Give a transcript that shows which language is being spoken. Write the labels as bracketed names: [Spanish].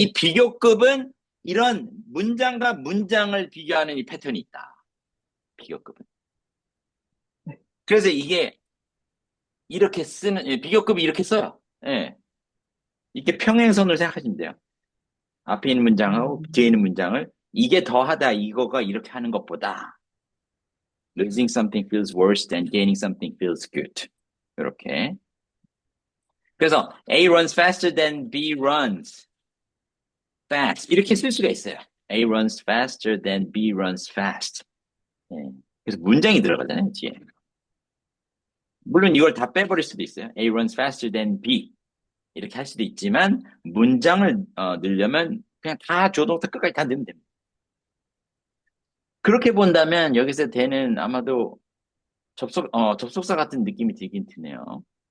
[Korean] 이 비교급은 이런 문장과 문장을 비교하는 이 패턴이 있다. 비교급은. 네. 그래서 이게 이렇게 쓰는 비교급이 이렇게 써요. 예. 이렇게 평행선을 생각하시면 돼요. 앞에 있는 문장하고 뒤에 있는 음, 문장을 이게 더하다 이거가 이렇게 하는 것보다 [English] losing something feels worse than gaining something feels good. [Korean] 이렇게. [English] 그래서 A runs faster than B runs fast. [Korean] 이렇게 쓸 수가 있어요. [English] A runs faster than B runs fast. [Korean] 예. 그래서 문장이 들어가잖아요, 뒤에. 물론 이걸 다 빼버릴 수도 있어요. [English] A runs faster than B. [Korean] 이렇게 할 수도 있지만 문장을 넣으려면 그냥 다 조동사 끝까지 다 넣으면 됩니다. 그렇게 본다면 여기서 되는 아마도 접속사 같은 느낌이 들긴 드네요.